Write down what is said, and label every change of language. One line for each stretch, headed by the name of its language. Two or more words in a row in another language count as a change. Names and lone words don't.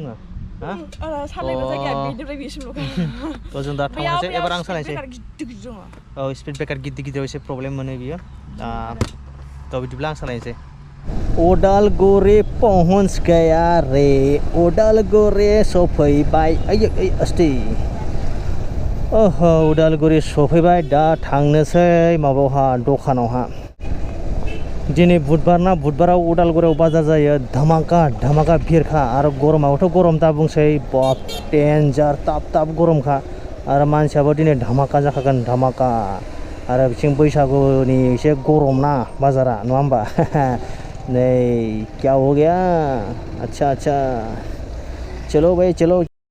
Bodo: बुङो सालायग्रा जायगाया बेनिफ्राय बेसिमल'खा थ' जों दा थांनोसै एबार आं सालायनोसै स्पिड ब्रेकार गिदिर एसे प्रब्लेम मोनो बियो थ' बिदिब्ला आं सालायनोसै उदालगुरि
Hindi: पहुंच गया रे
Bodo: उदालगुरि सफैबाय अस्टि उदालगुरि सफैबाय दा थांनोसै माबायावहा दखानावहा दिनै बुधबार ना बुधबाराव उदालगुरियाव बाजार जायो धामाका भिरखा आरो गरमावथ' गरम दा बुंसै बाप डेन्जार ताब गरमखा आरो मानसियाबो दिनै धामाका जाखागोन धामाका आरो बिथिं बैसागुनि एसे गरम ना बाजारा नङा होमबा नै
Hindi: क्या हो गया अच्छा चलो भाई चलो